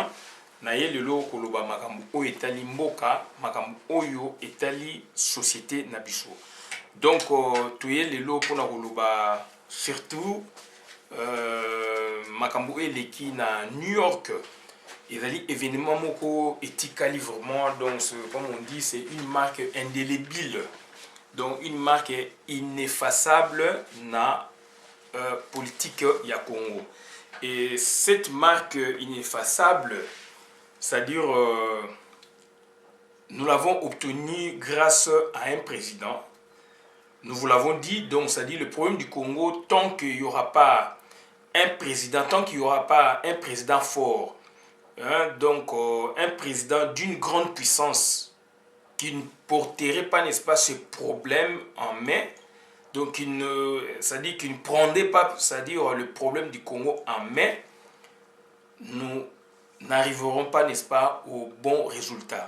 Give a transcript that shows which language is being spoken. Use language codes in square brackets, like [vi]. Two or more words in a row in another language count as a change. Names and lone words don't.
[ln] Naye lelo koloba makambo oyo etali mboka, makambo oyo etali société na biso. Donc toye lelo pona koloba surtout makambo eleki na New York. Ezali événement moko etikali [fr] vraiment, donc comme on dit, c'est une marque indélébile. Donc une marque ineffaçable na politique ya Congo. Et cette marque ineffaçable, c'est-à-dire nous l'avons obtenue grâce à un président. Nous vous l'avons dit, donc c'est-à-dire le problème du Congo, tant qu'il n'y aura pas un président, tant qu'il n'y aura pas un président fort, hein, donc un président d'une grande puissance qui ne porterait pas, n'est-ce pas, ce problème en main, donc c'est-à-dire qu'il ne prendrait pas, c'est-à-dire le problème du Congo en main, nous n'arriverons pas, n'est-ce pas, au bon résultat.